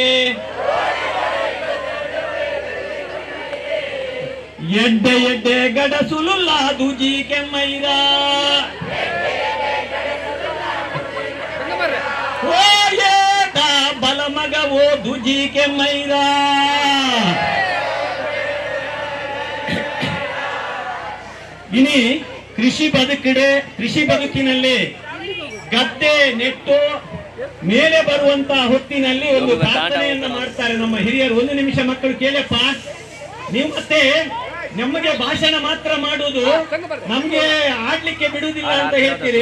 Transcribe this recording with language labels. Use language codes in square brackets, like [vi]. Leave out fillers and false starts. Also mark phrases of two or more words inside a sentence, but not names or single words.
[tcy] ಎಡ್ಡೆ ಎಡ್ಡೆ ಗಡಸುಲುಲ್ಲ ದುಜಿ ಕೆಮ್ಮೈರ. ಓ ಏದ ಬಲಮಗ ಓ ದುಜಿ ಕೆಮ್ಮೈರ. [kn] ಇನಿ ಕೃಷಿ ಬದುಕಿನಲ್ಲಿ ಗದ್ದೆ ನೆಟ್ಟು ಮೇಲೆ ಬರುವಂತ ಹೊತ್ತಿನಲ್ಲಿ ಒಂದು ಪ್ರಾರ್ಥನೆಯನ್ನ ಮಾಡ್ತಾರೆ ನಮ್ಮ ಹಿರಿಯರು. ಒಂದು ನಿಮಿಷ ಮಕ್ಕಳು ಕೇಳಪ್ಪ. ನೀವು ಮತ್ತೆ ನಮಗೆ ಭಾಷಣ ಮಾತ್ರ ಮಾಡುವುದು, ನಮ್ಗೆ ಆಡ್ಲಿಕ್ಕೆ ಬಿಡುವುದಿಲ್ಲ ಅಂತ ಹೇಳ್ತೀರಿ.